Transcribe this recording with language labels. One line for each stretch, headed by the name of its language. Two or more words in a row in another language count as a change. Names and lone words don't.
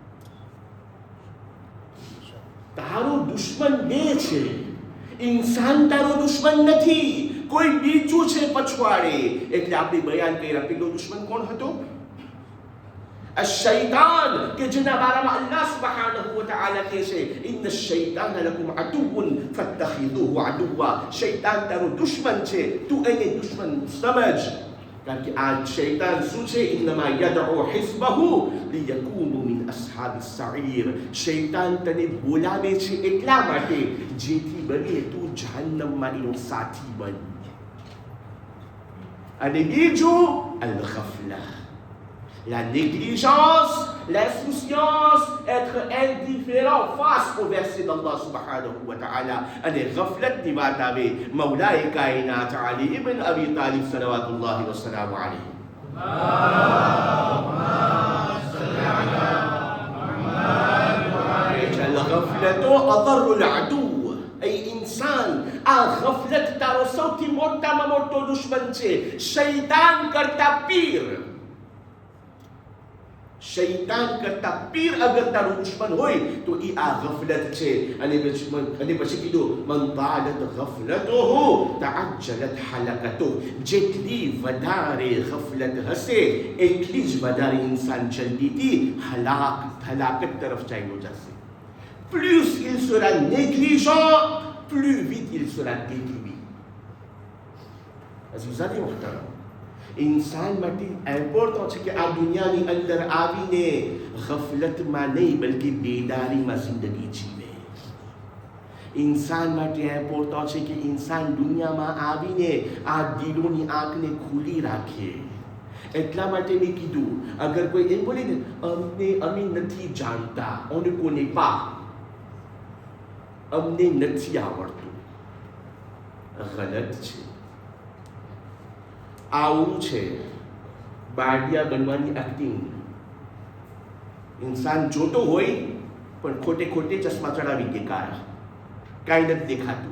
Gujarati: તારો દુશ્મન બે છે, ઇન્સાન તારો દુશ્મન નથી, કોઈ બીજું છે પછવાડે. એટલે આપણે બયાન કર્યા પેલો દુશ્મન કોણ હતો? الشيطان કે જેના બારામાં
Arabic: الله سبحانه وتعالى
Gujarati: કહે છે
Arabic: إن الشيطان لكم عدو فاتخذوه عدوا.
Gujarati: શૈતાન તારો દુશ્મન છે, તું એને દુશ્મન સમજ. કારણ કે આ શૈતાન શું છે?
Arabic: إنما يدعو حزبه ليكونوا من أصحاب السعير.
Gujarati: શૈતાન તને બોલાવે છે એટલા માટે જેથી બને તું જહન્નમમાં એનો સાથી બન. અને બીજું
French: al-ghafla, la négligence, l'insouciance, être indifférent face au verset d'Allah
Arabic: سبحانه وتعالى.
Gujarati: અને ghaflatની વાત આવે મૌલાએ કાયનાત અલી ઇબ્ન અબી તાલિબ
Arabic: صلوات الله وسلامه عليه. الغفلة أضر الأعداء. أي إنسان,
Gujarati: આ ગફલત તારો સૌથી મોટામાં મોટો દુશ્મન છે, શૈતાન કરતા પીર. શૈતાન કરતા પીર અગર તારું દુશ્મન હોય તો એ આ ગફલત છે.
Arabic: અને પછી કીધું من طالت غفلته تعجلت هلكته.
Gujarati: જેટલી વધારે ગફલત હશે એટલી જ વધારે ઇન્સાન જલ્દીથી હલાકત તરફ ચાલ્યો જશે.
French: Plus il sera négligent, plus vite il sera détruit.
Gujarati: અઝીઝાને મોહતરમ, ઇન્સાન માટે ઇમ્પોર્ટન્ટ છે કે આ દુનિયાની અંદર આવીને ગફલતમાં નહીં બલકે બેદારીમાં જિંદગી જીવે. ઇન્સાન માટે ઇમ્પોર્ટન્ટ છે કે ઇન્સાન દુનિયામાં આવીને આ દિલોની આંખને ખુલ્લી રાખે. એટલા માટે મેં કીધું અગર કોઈ એમ બોલે ને અમે નથી જાણતા,
French: on ne connaît pas,
Gujarati: અમને નથી આવડતું, ગલત છે. આવું છે બાડિયા બનવાની એક્ટિંગ. ઇન્સાન જોતો હોય પણ ખોટે ખોટે ચશ્મા ચડાવી દે, કાળા, કાંઈ નથી દેખાતું.